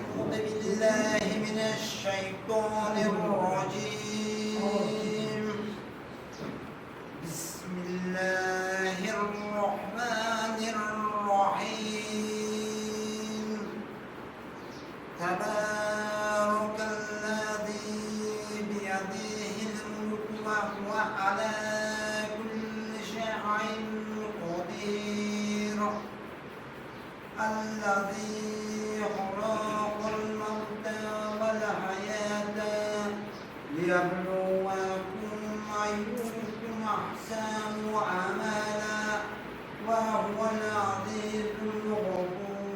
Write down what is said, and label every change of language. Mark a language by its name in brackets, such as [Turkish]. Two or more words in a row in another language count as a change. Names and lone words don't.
[Arabic] بالله من الشيطان الرجيم. بسم الله الرحمن الرحيم. تبارك الذي بيده الملك وهو على كل شيء قدير. Alladzi خلق الموت والحياة ليبلوكم أيكم أحسن عملا وهو العزيز الغفور.